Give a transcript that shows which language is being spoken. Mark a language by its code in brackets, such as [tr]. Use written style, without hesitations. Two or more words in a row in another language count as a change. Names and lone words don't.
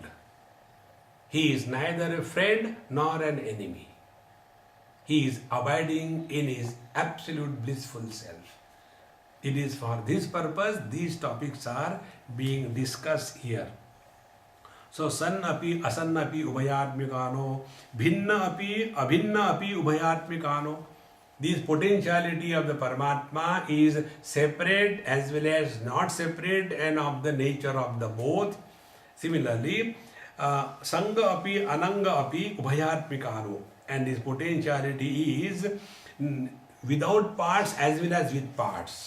[en] He is neither a friend nor an enemy. He is abiding in his absolute blissful self. It is for this purpose these topics are being discussed here. [sa] So, सन् अपि असन्न अपि उभयात्मिकानो, भिन्ना अपि अभिन्ना अपि उभयात्मिकानो. [en] This potentiality of the Paramatma is separate as well as not separate and of the nature of the both. Similarly, [sa] सङ्गा अपि अनङ्गा अपि उभयात्मिकानो, [en] and this potentiality is without parts as well as with parts.